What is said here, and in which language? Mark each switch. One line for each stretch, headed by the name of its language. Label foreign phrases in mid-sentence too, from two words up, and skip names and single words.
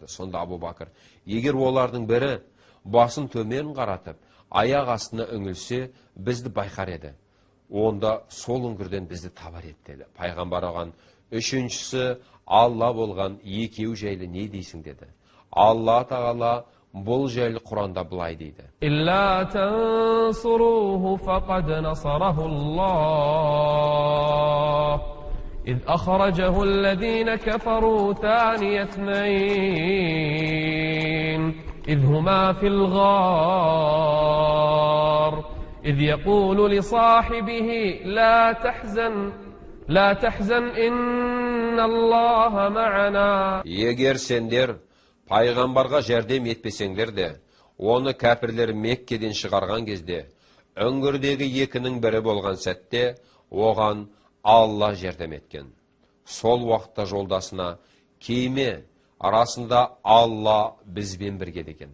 Kazakh: Сонда Абу Бакыр: "Егер олардың бірі басын төмен қаратып, аяқ астына үңілсе, бізді байқар еді. Онда сол үңгірден бізді табар еді" деді. Пайғамбар оған: "Үшіншісі Алла болған, екеу жайлы не дейсің?" деді. Алла Тағала бұл жайлы Құранда былай дейді:
Arabic: إلا تنصروه فقد نصره الله إذ أخرجه الذين كفروا ثاني اثنين إذ هما في الغار إذ يقول لصاحبه لا تحزن إن الله معنا.
Kazakh: Егер сендер пайғамбарға жәрдем етпесеңдер де, оны кәпірлер Меккеден шығарған кезде, үңгірдегі екінің бірі болған сәтте, оған Алла жәрдем еткен. Сол уақытта жолдасына: "Кейме, арасында Алла бізбен бірге" деген.